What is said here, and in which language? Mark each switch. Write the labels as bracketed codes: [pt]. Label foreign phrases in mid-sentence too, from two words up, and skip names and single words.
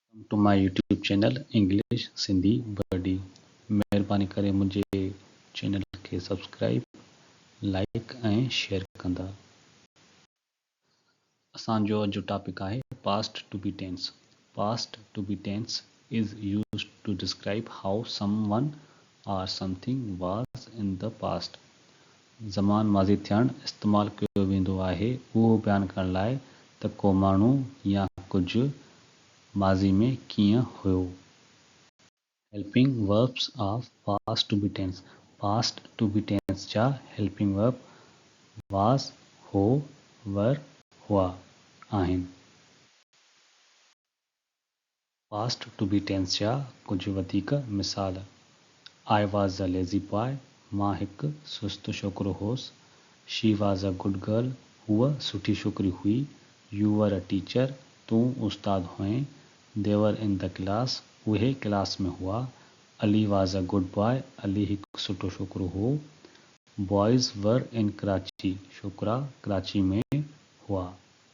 [en] To my YouTube channel English Sindhi buddy. [sd] महिरबानी करे मुंहिंजे चैनल खे सब्सक्राइब, लाइक ऐं शेयर कंदा। असांजो अॼु जो टॉपिक आहे [en] Past to be tense. Past to be tense is used to describe how someone or something was in the past. [sd] ज़मान माज़ी थियणु इस्तेमालु कयो वेंदो आहे उहो बयानु करण लाइ त को माण्हू या कुझु माज़ी में कीअं हुयो। [en] Helping verbs of past to be tense. Past to be tense [sd] जा [en] helping verb [sd] वाज, हो, वर, हुआ आहिनि। [en] Past to be tense [sd] जा कुझु वधीक मिसाल: [en] I was a lazy boy, [sd] मां हिकु सुस्त छोकिरो होसि। [en] She was a good girl, [sd] हूअ सुठी छोकिरी हुई। [en] You were a teacher, [sd] तूं उस्ताद हुएं। [en] They were in the class, [sd] उहे क्लास में हुआ। [en] Ali was a good boy, [sd] अली हिकु सुठो छोकिरो हो। [en] Boys were in Karachi, [sd] छोकिरा कराची में हुआ।